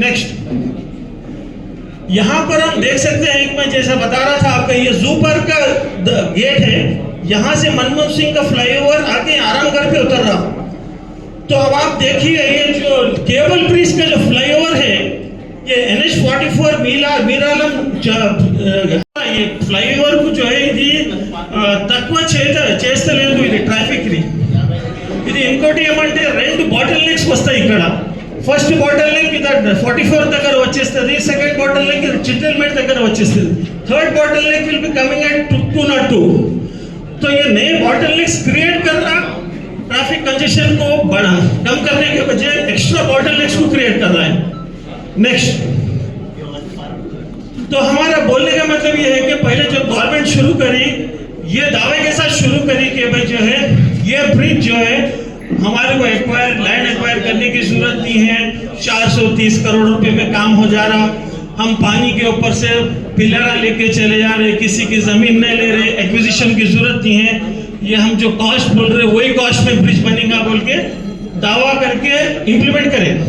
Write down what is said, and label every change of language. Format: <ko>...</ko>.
<hi>Next, यहाँ पर हम देख सकते हैं, मैं जैसा बता रहा था आपका, ये जू पार्क का गेट है, यहाँ से मनमोहन सिंह का फ्लाईओवर आके आरामगढ़ पे उतर रहा। तो अब आप देखिए ये जो केबल ब्रिज का जो फ्लाईओवर है, ये NH-44 मीरालम ये</hi> <te>ఫ్లైఓవర్ కు</te> <hi>जो है</hi> <te>ఇది తక్కువ చేస్తలేదు ఇది ట్రాఫిక్ ని। ఇది ఇంకోటి ఏమంటే రెండు బాటిల్ నెక్స్ వస్తాయి ఇక్కడ। ఫస్ట్ బాటిల్ నెక్ ఇది 44 దగ్గర వచ్చేస్తుంది, సెకండ్ బాటిల్ నెక్ ఇది చిట్టల్మెట్ దగ్గర వచ్చేస్తుంది,</te> <en>Third bottle neck will be coming at 202।</en> <hi>तो ये नए बॉटल नेक्स क्रिएट कर रहा, ट्रैफिक कंजेशन को बढ़ा कम करने के बजाय एक्स्ट्रा बॉटल नेक्स को क्रिएट कर रहा है। नेक्स्ट, तो हमारा बोलने का मतलब ये है कि पहले जब गवर्नमेंट शुरू करी, ये दावे के साथ शुरू करी कि भाई जो है ये ब्रिज जो है हमारे को लैंड एक्वायर करने की जरूरत नहीं है, 430 करोड़ रुपए में काम हो जा रहा, हम पानी के ऊपर से पिलरा लेके चले जा रहे, किसी की जमीन नहीं ले रहे, एक्विजिशन की जरूरत नहीं है, ये हम जो कॉस्ट बोल रहे वही कॉस्ट में ब्रिज बनेगा बोल के दावा करके इंप्लीमेंट करें।</hi>